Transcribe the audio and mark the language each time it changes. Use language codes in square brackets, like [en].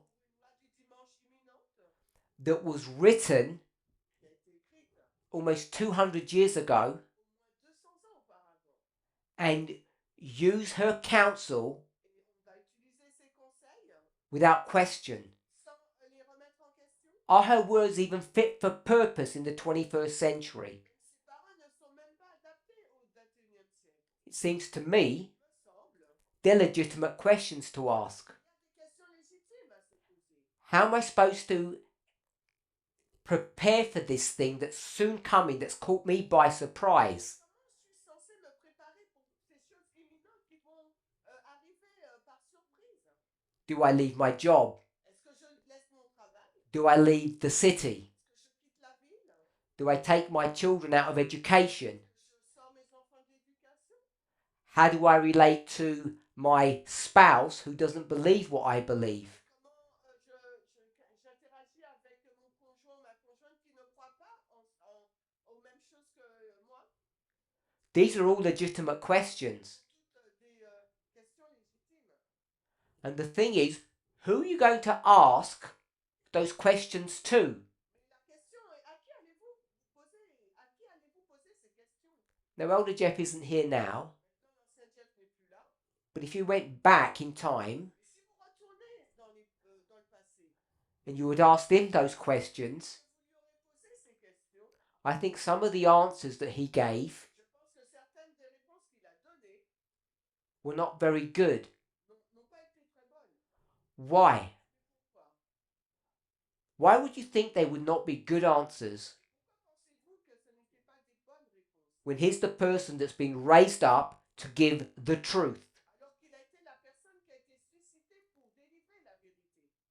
[fr] pour une loi du dimanche imminente [en] that was written [fr] qui a été écrite [en] almost 200 years ago [fr] au moins 200 ans auparavant. [en] and use her counsel [fr] Et on va utiliser ces conseils [en] without question? [fr] sans les remettre en question. [en] Are her words even fit for purpose in the 21st century? [fr] Ces paroles ne sont même pas adaptées au XXIe siècle. [en] It seems to me [fr] Il me semble. [en] they're legitimate questions to ask. [fr] Il y a des questions légitimes à se poser. [en] How am I supposed to prepare for this thing that's soon coming, that's caught me by surprise? [fr] Comment je suis censé me préparer pour ces choses imminentes qui vont arriver par surprise? [en] Do I leave my job? [fr] Est-ce que je laisse mon travail? [en] Do I leave the city? [fr] Est-ce que je quitte la ville? [en] Do I take my children out of education? [fr] Est-ce que je sors mes enfants de l'éducation? [en] How do I relate to my spouse who doesn't believe what I believe? [fr] Comment j'interagis avec mon conjoint, ma conjointe qui ne croit pas aux mêmes choses que moi? [en] These are all legitimate questions. [fr] Toutes des questions légitimes. [en] And the thing is, who are you going to ask those questions to? [fr] Mais la question est, à qui allez-vous poser? À qui allez-vous poser ces questions? [en] Now, Elder Jeff isn't here now, [fr] Maintenant, l'ancien Jeff n'est plus là. [en] but if you went back in time [fr] Mais si vous retournez dans le passé, [en] and you had asked him those questions, [fr] vous lui aurez posé ces questions, [en] I think some of the answers that he gave [fr] je pense que certaines des réponses qu'il a données [en] were not very good. [fr] n'ont pas été très bonnes. [en] Why? [fr] Pourquoi? [en] Why would you think they would not be good answers [fr] Pourquoi pensez-vous que ce n'étaient pas des bonnes réponses? [en] when he's the person that's been raised up to give the truth? [fr] Alors qu'il a été la personne qui a été suscitée pour délivrer la vérité.